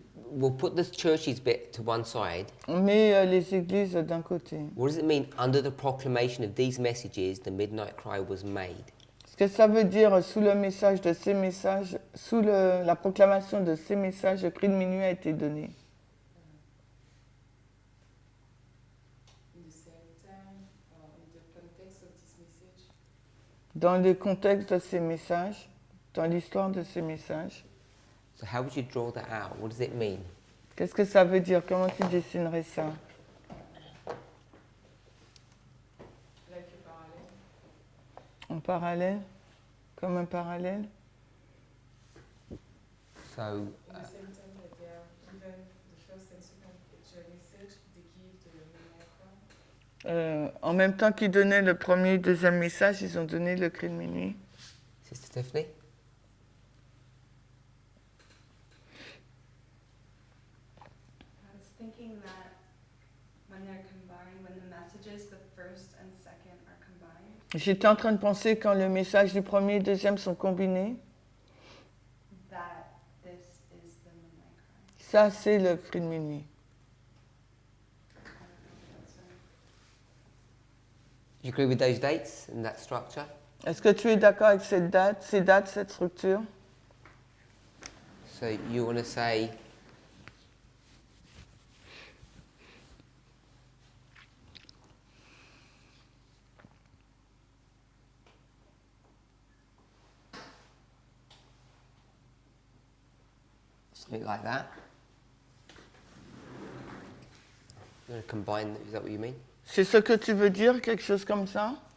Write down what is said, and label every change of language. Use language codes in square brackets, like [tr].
[en] we'll put the churches bit to one side. [fr] On met les églises d'un côté. [en] What does it mean? Under the proclamation of these messages, the midnight cry was made. [fr] Ce que ça veut dire sous le message de ces messages, sous la proclamation de ces messages, le cri de minuit a été donné. [en] In the same time, in the context of this message, [fr] Dans le contexte de ces messages, dans l'histoire de ces messages, [en] So how would you draw that out? What does it mean? [fr] qu'est-ce que ça veut dire? Comment tu dessinerais ça? [en] like a parallel, [fr] En parallèle? Comme un parallèle? [en] So in the same time that they are given the first and second angel message, they give the midnight cry. [fr] En même temps qu'ils donnaient le premier et deuxième message, ils ont donné le cri de minuit. [en] Sister Tiffany? I was thinking that when they're combined, when the messages, the first and second are combined, [fr] J'étais en train de penser quand le message du premier et deuxième sont combinés, [en] that this is the midnight cry. [fr] ça c'est le cri de minuit. [en] I don't know if that's right. Do you agree with those dates and that structure? [fr] Est-ce que tu es d'accord avec ces dates, cette structure? [en] So you want to say something like that. You want to combine, is that what you mean? [fr] C'est ce que tu veux dire, quelque chose comme ça?